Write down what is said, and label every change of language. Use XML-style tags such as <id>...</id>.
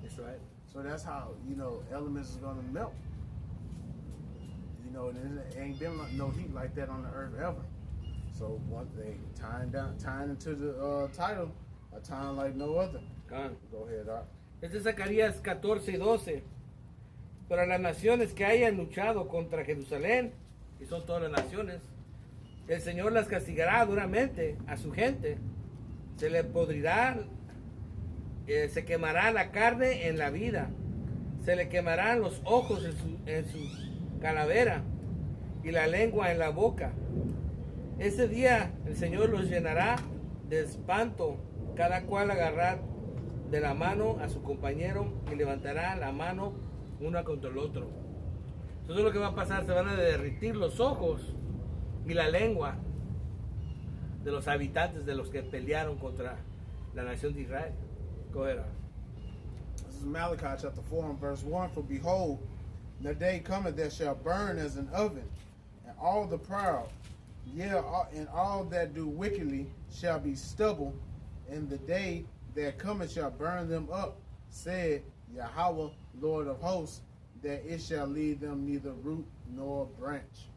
<en>That's right. So that's how, you know, elements is gonna melt. You know, and there ain't been no heat like that on the earth ever. So once they tying into the title, a time like no other. Go ahead, Art.</en> <es>Este es Zacarías 14:12. Pero las naciones que hayan luchado contra Jerusalén, y son todas las naciones, el Señor las castigará duramente a su gente. Se le podrirá, se quemará la carne en la vida, se le quemarán los ojos en su calavera y la lengua en la boca. Ese día el Señor los llenará de espanto, cada cual agarrar de la mano a su compañero y levantará la mano uno contra el otro. Eso es lo que va a pasar, se van a derretir los ojos y la lengua de los habitantes, de los que pelearon contra la nación de Israel.</es> <en>Go ahead. This is Malachi chapter 4 and verse 1. For behold, the day cometh that shall burn as an oven, and all the proud, yea, and all that do wickedly shall be stubble, and the day that cometh shall burn them up, said Yahweh, Lord of hosts, that it shall leave them neither root nor branch.</en>